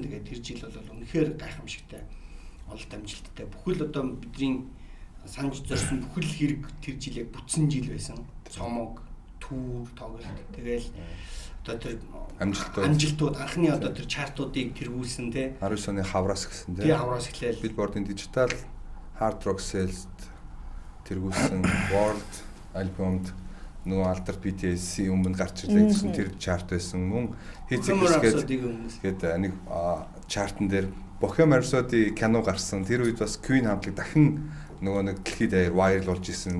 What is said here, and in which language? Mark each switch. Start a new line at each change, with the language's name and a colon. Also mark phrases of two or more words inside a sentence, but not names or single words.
Mongolian: Тэгээд тэр жил бол үнэхээр гайхамшигтай ололт амжилттай. Бүхэл одоо бидний санаж зорьсон бүхэл хэрэг тэр жил яг бүтсэн жил байсан. Цомог, түүр, тоглолт. Тэгээл одоо тэр амжилтууд анхны одоо тэр чартуудыг тэргүүлсэн тий. 19 оны хавраас гэсэн тий. Тий хавраас эхлээл Billboard-ын
English: digital hard rock sales
Mongolian: тэргүүлсэн World альбомд нөгөө алдар BTS өмнө гарч ирлээ гэсэн тэр чарт байсан. Мөн хийцгээд нэг чартн дээр Bohemian Rhapsody кино гарсан. Тэр үед бас Queen хамтлаг дахин нөгөө нэг дэлхийд даяар вайрал болж исэн.